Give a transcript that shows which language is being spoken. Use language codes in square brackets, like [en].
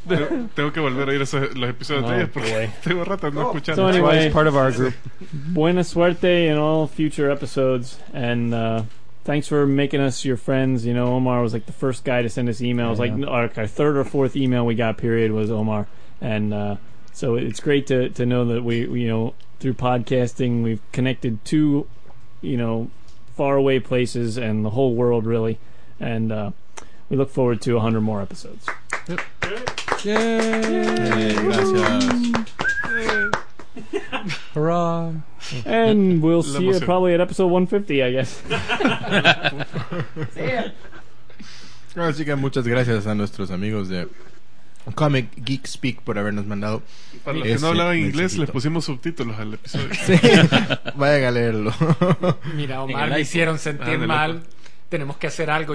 [es] Tengo que volver a ir a los episodios de ellos porque tengo rato no escuchando. [en] So anyway, part of our group. Buena suerte in all future episodes, and thanks for making us your friends. You know, Omar was like the first guy to send us emails. Yeah. Like our third or fourth email we got, period, was Omar, and so it's great to know that we, you know, through podcasting we've connected to, you know, far away places and the whole world really, and. We look forward to 100 more episodes. Yep. Yay! Yay! Gracias. Yay. Hurrah! And we'll see you probably at episode 150, I guess. See ya. [es] Así que muchas gracias a nuestros amigos de Comic Geek Speak por habernos mandado. Para los que no hablaban inglés, les pusimos subtítulos al episodio. Sí. Vayan a leerlo. Mira, Omar, me hicieron sentir mal. Tenemos que hacer algo.